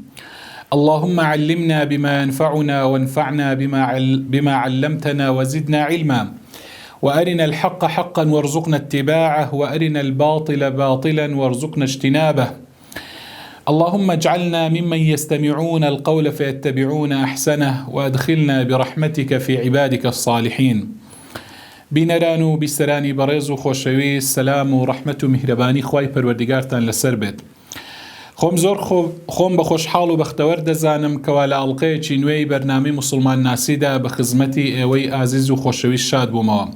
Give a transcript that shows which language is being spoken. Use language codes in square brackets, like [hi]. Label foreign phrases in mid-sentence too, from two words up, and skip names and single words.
[ar] اللهم علمنا بما ينفعنا وانفعنا بما علمتنا وزدنا علما، وأرنا الحق حقا وارزقنا اتباعه، وأرنا الباطل باطلا وارزقنا اجتنابه. اللهم اجعلنا ممن يستمعون القول فيتبعون أحسنه، وأدخلنا برحمتك في عبادك الصالحين. [ckb] بینەران و بیسەرانی بەڕێز و خۆشەویست، سەلام و ڕەحمەت و میهرەبانی خوای پەروەردیگارتان لەسەر بێت. خۆم بە خۆشحاڵ و بەختەوەر دەزانم کەوا لە ئەڵقەیەکی نوێی بەرنامەی موسڵمان ناسیدا بە خزمەتی ئێوەی ئازیز و خۆشەویست شاد بوومەوە.